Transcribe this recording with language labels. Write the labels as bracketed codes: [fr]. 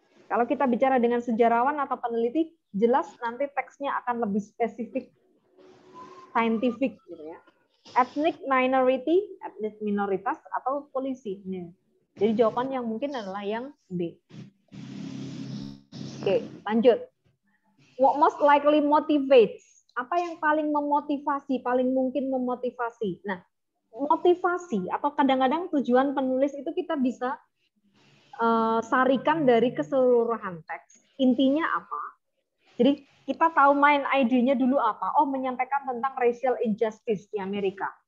[id] Kalau kita bicara dengan sejarawan atau peneliti, jelas nanti teksnya akan lebih spesifik, scientific gitu ya. Ethnic minority, etnis minoritas atau polisi. Jadi jawaban yang mungkin adalah yang B. Oke, lanjut. [en] What most likely motivates? [id] Apa yang paling memotivasi, paling mungkin memotivasi? Nah, motivasi atau kadang-kadang tujuan penulis itu kita bisa sarikan dari keseluruhan teks. Intinya apa? Jadi kita tahu main ID-nya dulu apa? Oh, menyampaikan tentang racial injustice di Amerika.